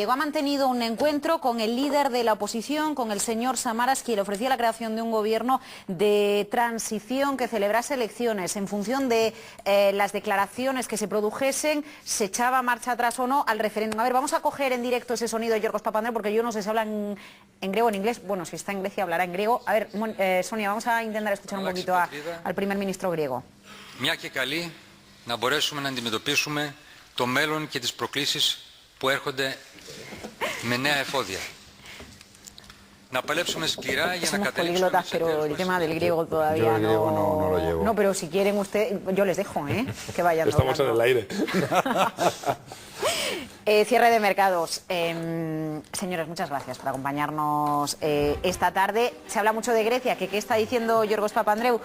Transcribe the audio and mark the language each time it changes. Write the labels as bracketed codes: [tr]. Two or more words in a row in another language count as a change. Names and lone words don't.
[es] Ha mantenido un encuentro con el líder de la oposición, con el señor Samaras, que le ofrecía la creación de un gobierno de transición que celebrase elecciones. En función de las declaraciones que se produjesen, se echaba marcha atrás o no al referéndum. A ver, vamos a coger en directo ese sonido de Yorgos Papandreou, porque yo no sé si habla en griego o en inglés. Bueno, si está en Grecia hablará en griego. A ver, Sonia, vamos a intentar escuchar un poquito al primer ministro griego. [el] Μια και καλή να μπορέσουμε να αντιμετωπίσουμε το μέλλον και τις προκλήσεις που έρχονται με νέα εφόδια. Να παλέψουμε σκληρά για να [es] Somos [el] καταλήξουμε [es] políglotas, [el] τις [es] pero [el] εταίρους [es] el [el] μας [es] tema del griego todavía Yo el griego no lo llevo. No, pero si quieren usted, yo les dejo, que vayan Estamos en doblando. el aire. Cierre de mercados. Señores, muchas gracias por acompañarnos esta tarde. Se habla mucho de Grecia, que qué está diciendo Yorgos Papandreou.